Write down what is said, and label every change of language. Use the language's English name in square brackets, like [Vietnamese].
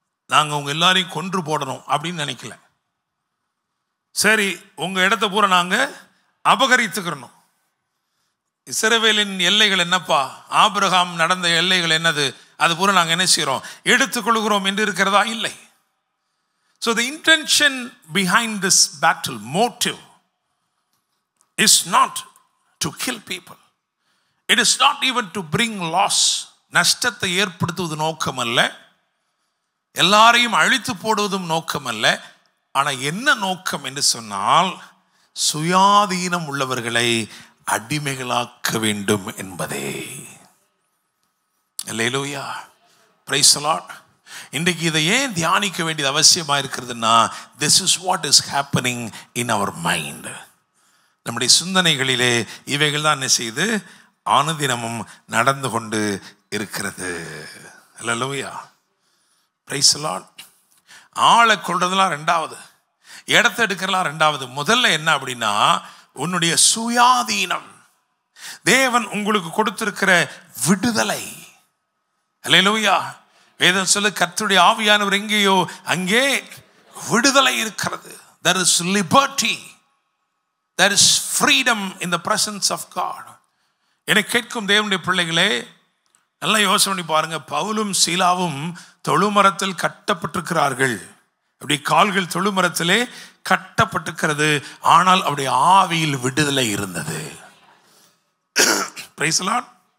[Tamil] நாங்கள் உங்க எல்லாரையும் கொன்று போடணும் அப்படின்னு நினைக்கல. சரி, உங்க இடத்த பூரா நாங்கள் அபகரித்துக்கிறணும். இஸ்ரவேலின் எல்லைகள் என்னப்பா, ஆபிரகாம் நடந்த எல்லைகள் என்னது, அது பூரா நாங்கள் என்ன செய்கிறோம், எடுத்துக்கொள்கிறோம் என்று இருக்கிறதா? இல்லை. [English] So the intention behind this battle, motive, is not to kill people. It is not even to bring loss. [Tamil] நஷ்டத்தை ஏற்படுத்துவது நோக்கம் அல்ல, எல்லாரையும் அழித்து போடுவதும் நோக்கம் அல்ல. ஆனால் என்ன நோக்கம் என்று சொன்னால், சுயாதீனம் உள்ளவர்களை அடிமைகளாக்க வேண்டும் என்பதே. [English] Hallelujah, praise the lord. [Tamil] இன்றைக்கு இதை ஏன் தியானிக்க வேண்டியது அவசியமாக இருக்கிறதுனா, [English] this is what is happening in our mind. [Tamil] நம்முடைய சிந்தனைகளிலே இவைகள் தான் என்ன செய்து ஆனுதினமும் நடந்து கொண்டு இருக்கிறது. அல்லேலூயா, [English] Praise the lord. [Tamil] ஆளை கொள்றதெல்லாம் ரெண்டாவது, இடத்தை எடுக்கிறலாம் ரெண்டாவது. முதல்ல என்ன அப்படின்னா, உன்னுடைய சுயாதீனம், தேவன் உங்களுக்கு கொடுத்திருக்கிற விடுதலை, அல்லேலூயா. வேதம் சொல்லு, கர்த்தருடைய ஆவியானவர் எங்கேயோ அங்கே விடுதலை இருக்கிறது. [English] There is liberty. There is freedom in the presence of God. [Tamil] என்னை கேட்கும் தேவனுடைய பிள்ளைகளே, நல்லா யோசனை பண்ணி பாருங்க. பவுலும் சீலாவும் தொழுமரத்தில் கட்டப்பட்டிருக்கிறார்கள். அப்படி கால்கள் தொழுமரத்திலே கட்டப்பட்டிருக்கிறது. ஆனால் அவருடைய ஆவியில் விடுதலை இருந்தது. [English] Praise the lord.